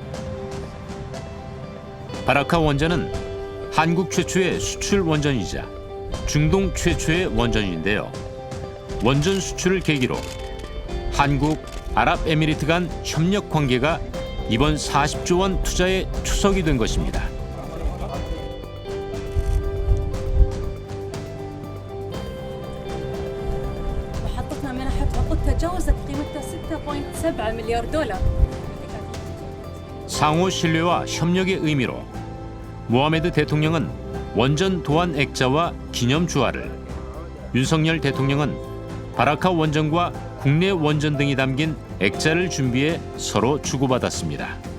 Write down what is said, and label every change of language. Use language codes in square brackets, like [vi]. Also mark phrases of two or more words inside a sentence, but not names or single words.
[ko] 바라카 원전은 한국 최초의 수출 원전이자 중동 최초의 원전인데요. 원전 수출을 계기로 한국, 아랍에미리트 간 협력 관계가 이번 40조 원 투자의 초석이 된 것입니다. [ar] محطتنا منحت عقود تجاوزت قيمتها 6.7 مليار دولار. [ko] 상호 신뢰와 협력의 의미로 모하메드 대통령은 원전 도안 액자와 기념 주화를, 윤석열 대통령은 바라카 원전과 국내 원전 등이 담긴 액자를 준비해 서로 주고받았습니다.